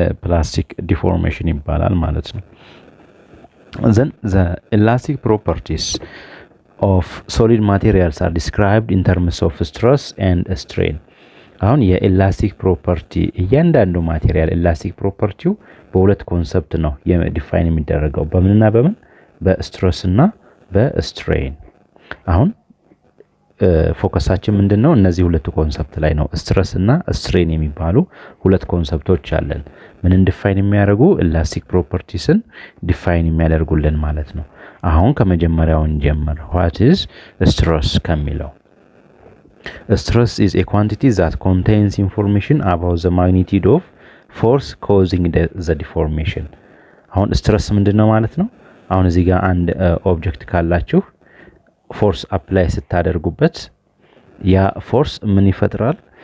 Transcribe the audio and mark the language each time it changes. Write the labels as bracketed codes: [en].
[am] ፕላስቲክ ዲፎርሜሽን ይባላል ማለት ነው። [en] then the elastic properties of solid materials are described in terms of stress and strain [am] አሁን የኤላስቲክ ፕሮፐርቲ እያንዳንዱ ማቴሪያል ኤላስቲክ ፕሮፐርቲው በሁለት ኮንሰፕት ነው ዲፋይን የሚደረገው። በምንና በምን? በስትረስ እና በስትሬን። አሁን ፎከሳችን ምንድነው? እነዚህ ሁለቱ ኮንሰፕት ላይ ነው። ስትረስ እና ስትሬን የሚባሉ ሁለት ኮንሰፕቶች አለን። ምንን ዲፋይን የሚያደርጉ? ኤላስቲክ ፕሮፐርቲስን ዲፋይን የሚያደርጉልን ማለት ነው። አሁን ከመጀመሪያው እንጀምር። [en] what is stress [am] ከሚለው [en] stress is a quantity that contains information about the magnitude of force causing the deformation አሁን stress [am] ምንድነው ማለት ነው? አሁን እዚህ ጋር አንድ ኦብጀክት ካላችሁ ፎርስ አፕላይ ስታደርጉበት ያ ፎርስ ምን ይፈጥራል?